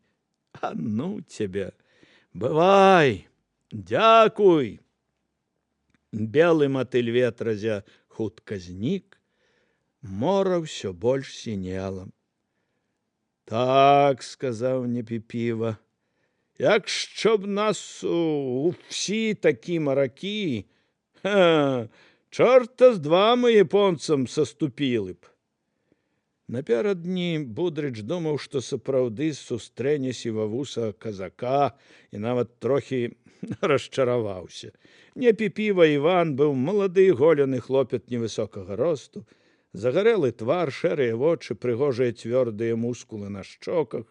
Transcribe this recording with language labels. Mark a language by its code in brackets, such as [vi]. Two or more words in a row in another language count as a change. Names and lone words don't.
[be] А ну цябе! Бывай! Дзякуй! Белы матыль ветразя хутка знік, мора ўсё больш сінела. «Так, — сказаў Непіпіва, — [uk] якщо б нас у всі такі маракі, чорта з два ми японцам саступілі б». [be] Наперадні Будрыч думаў, што сапраўды сустрэне сівавусага казака, і нават трохі расчараваўся. Непіпіва Іван быў малады голены хлопец невысокага росту, загарэлы твар, шэрыя вочы, прыгожыя цвёрдыя мускулы на шчоках.